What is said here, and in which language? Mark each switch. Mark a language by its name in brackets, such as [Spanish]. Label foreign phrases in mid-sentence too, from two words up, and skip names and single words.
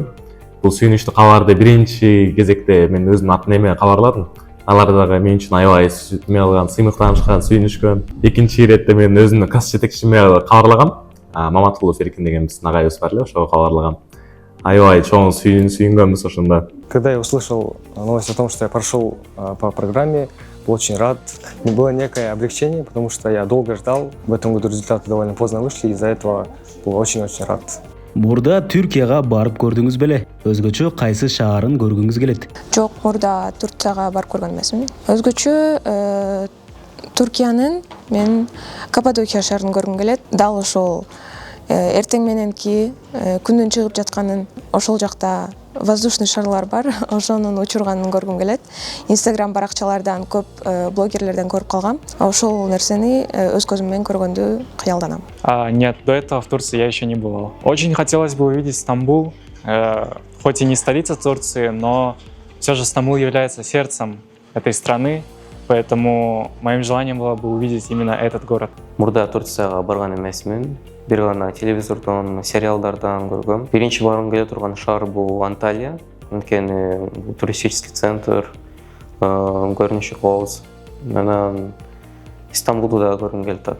[Kyrgyz] Бул сүйүнүчтүү кабарды биринчи кезекте мен өзүмдүн ата-энеме кабарладым. Алар дагы мен үчүн аябай сыймыктанышкан, сүйүнүшкөн. Экинчи иретте мен өзүмдүн класс жетекчиме кабарлагам. Маматкулов Эркин деген биздин агайыбыз бар эле, ошого кабарлагам. Аябай чоң сүйүнгөнбүз ошондо. [Russian] Когда я услышал новость о том, что я прошел по программе, был очень рад. Было некое облегчение, потому что я долго ждал. В этом году результаты довольно поздно вышли, из-за этого был очень-очень рад. [Kyrgyz] Мурда Түркияга барып көрдүңүз беле? Өзгөчө кайсы шаарын көргүңүз келет? Жок, мурда Турцияга барып көргөн эмесмин. Өзгөчө Түркиянын мен Каппадокия шаарын көргүм келет. Дал ошол эртең мененки күндүн чыгып жатканын, ошол жакта воздушный шарлар бар, ошонун учурганын көргүм келет. Инстаграм баракчалардан көп блогерлерден көрүп калгам. Ошол нерсени өз көзүм менен көргөндү кыялданам. [Russian] Нет, до этого в Турции я еще не бывал. Очень хотелось бы увидеть Стамбул, хоть и не столица Турции, но все же Стамбул является сердцем этой страны, поэтому моим желанием было бы увидеть именно этот город. [Kyrgyz] Мурда Турцияга барган эмесмин. Бир гана телевизордон, сериалдардан көргөм. Биринчи баргым келе турган шаар бул Анталия. Анткени [Russian] туристический центр, [Kyrgyz] көрүнүшү кооз. Анан Стамбулду да көргүм келип атат.